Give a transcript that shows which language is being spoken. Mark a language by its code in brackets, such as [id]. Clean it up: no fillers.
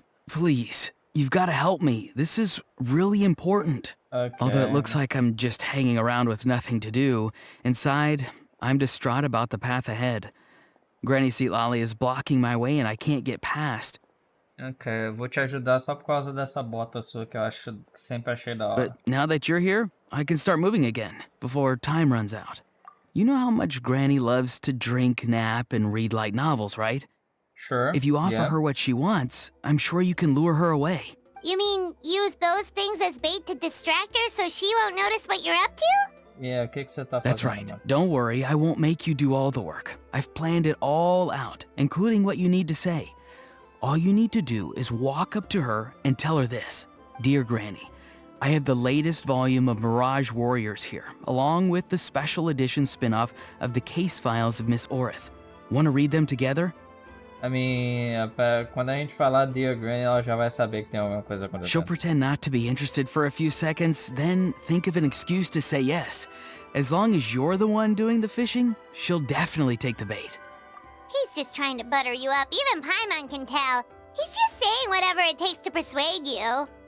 [en] Please, you've got to help me. This is really important. Okay. Although it looks like I'm just hanging around with nothing to do, inside, I'm distraught about the path ahead. Granny Citlali is blocking my way and I can't get past. [pt] Ok, eu vou te ajudar só por causa dessa bota sua que eu sempre achei da hora. [en] But now that you're here, I can start moving again, before time runs out. You know how much Granny loves to drink, nap, and read light novels, right? Sure. If you offer yeah. her what she wants, I'm sure you can lure her away. You mean use those things as bait to distract her so she won't notice what you're up to? [pt] Yeah, o que você tá fazendo? [en] That's right. [pt] mano? [en] Don't worry, I won't make you do all the work. I've planned it all out, including what you need to say. All you need to do is walk up to her and tell her this. Dear Granny, I have the latest volume of Mirage Warriors here, along with the special edition spin-off of the case files of Miss Orith. Want to read them together? I mean, [pt] quando a gente falar [en] Dear Granny, [pt] ela já vai saber que tem alguma coisa [en] She'll [pt] acontecendo. [en] pretend not to be interested for a few seconds, then think of an excuse to say yes. As long as you're the one doing the fishing, she'll definitely take the bait. He's just trying to butter you up. Even Paimon can tell. He's just saying whatever it takes to persuade you.